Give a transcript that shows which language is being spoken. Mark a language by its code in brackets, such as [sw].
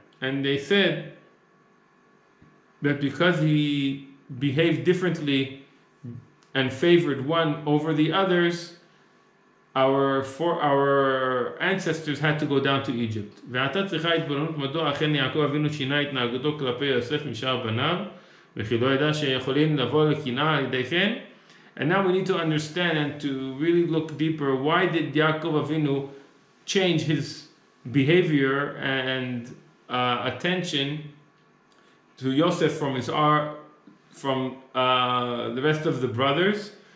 [en] And they said that because he behaved differently and favored one over the others, our ancestors had to go down to Egypt. [he] ועתה צריכה התבוננות מדוע אכן יעקב אבינו שינה התנהגותו כלפי יוסף משאר בניו וכי לא ידע שיכולים לבוא לקנאה על ידי כן. [en] And now we need to understand and to really look deeper, why did Yaakov Avinu change his behavior and attention to Yosef from the rest of the brothers?